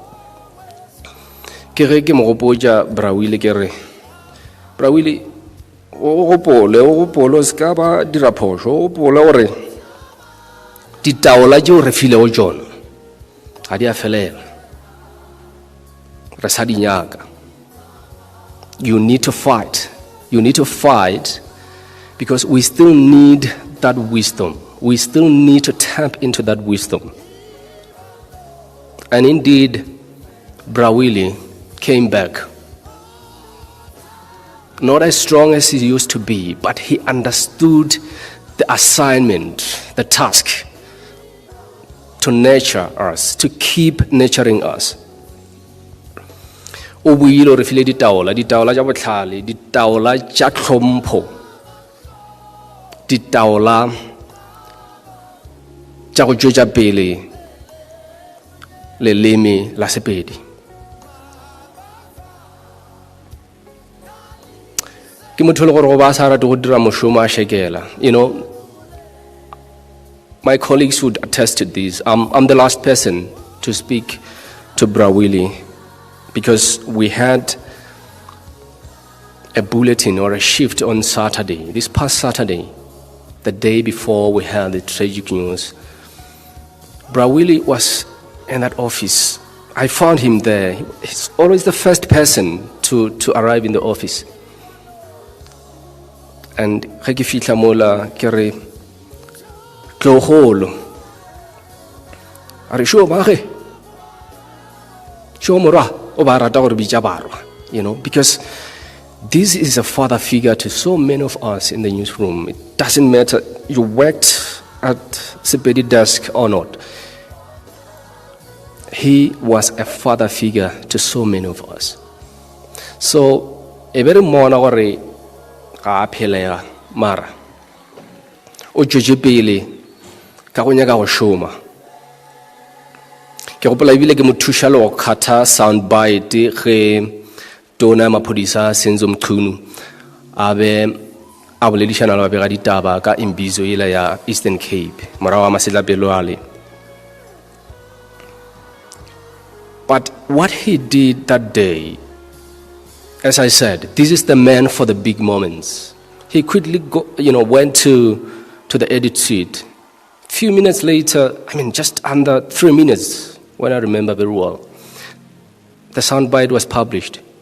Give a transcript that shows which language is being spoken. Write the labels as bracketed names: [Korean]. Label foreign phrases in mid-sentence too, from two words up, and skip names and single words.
[Northern Sotho] ke ge ke mo gopotša Bra Willie ke re Bra Willie o gopole o ska ba dira phošo o gopole gore ditaola tšeo re filego tšona ga di a felela, re sa di nyaka. [English] You need to fight. You need to fight because we still need that wisdom. We still need to tap into that wisdom. And indeed, Bra Willie came back. Not as strong as he used to be, but he understood the assignment, the task to nurture us, to keep nurturing us. [Northern Sotho] O buile o re file ditaola tša bohlale, ditaola tša tlhompho, ditaola tša go tšwetša pele leleme la Sepedi. Ke motho le gore go ba sa rate go dira mošomo a šekela. [English] You know, my colleagues would attest to this. I'm the last person to speak to Bra Willie because we had a bulletin or a shift on Saturday, this past Saturday, the day before we had the tragic news. Bra Willie was in that office. I found him there. He's always the first person to arrive in the office. [Northern Sotho] And ge ke fihla mola ke re tlogolo a re sho mage sho morwa o ba rata gore bitša barwa, [English] you know, because this is a father figure to so many of us in the newsroom. It doesn't matter you worked at Sepedi desk or not. He was a father figure to so many of us. [Northern Sotho] So e be re mmona gore ga a phelega mara o tšwetše pele ka go nyaka go šoma. Ke gopola ebile ke mo thuša le go kgatha [English] sound bite [Northern Sotho] ge tona maphodisa Senzo Mqunu a be a boledišana le babega ditaba ka imbizo ela ya Eastern Cape morago ga masetlapelo ale. [English] But what he did that day, as I said, this is the man for the big moments. He quickly went to the edit suite. Few minutes later, just under 3 minutes, when I remember very well, the soundbite was published.